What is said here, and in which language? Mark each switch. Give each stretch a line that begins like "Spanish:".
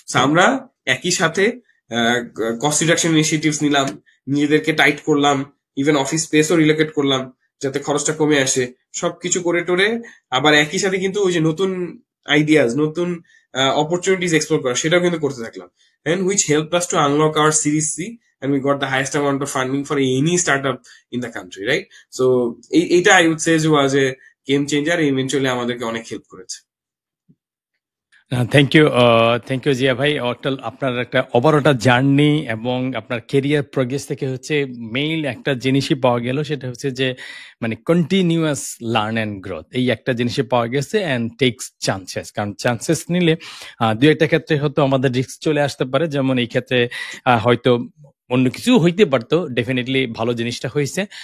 Bangla: আমরা একই সাথে কস্ট রিডাকশন ইনিশিয়েটিভস নিলাম, নিজেদেরকে টাইট করলাম, ইভেন অফিস স্পেসও রিলোকেট করলাম যাতে খরচটা কমে আসে। সবকিছু করে টোরে আবার একই সাথে কিন্তু ওই যে নতুন আইডিয়াস, নতুন অপরচুনিটিস এক্সপ্লোর করা, সেটাও কিন্তু করতে থাকলাম।
English: And which help us to unlock our series C and we got the highest amount of funding for any startup in the country, right? So
Bangla: এইটা
English: I would say was a game changer, eventually
Bangla: আমাদেরকে অনেক help করেছে। Thank you Zia ভাই। আপনার একটা overall journey এবং আপনার career progress থেকে হচ্ছে মেইন একটা জিনিসই পাওয়া গেল, সেটা হচ্ছে যে মানে কন্টিনিউয়াস লার্ন অ্যান্ড গ্রোথ, এই একটা জিনিসই পাওয়া গেছে।
English: and takes chances,
Bangla: কারণ চান্সেস নিলে দু একটা ক্ষেত্রে হয়তো আমাদের রিস্ক চলে আসতে পারে, যেমন এই ক্ষেত্রে হয়তো অন্য কিছু হইতে পারতো, ডেফিনেটলি ভালো জিনিসটা হয়েছে।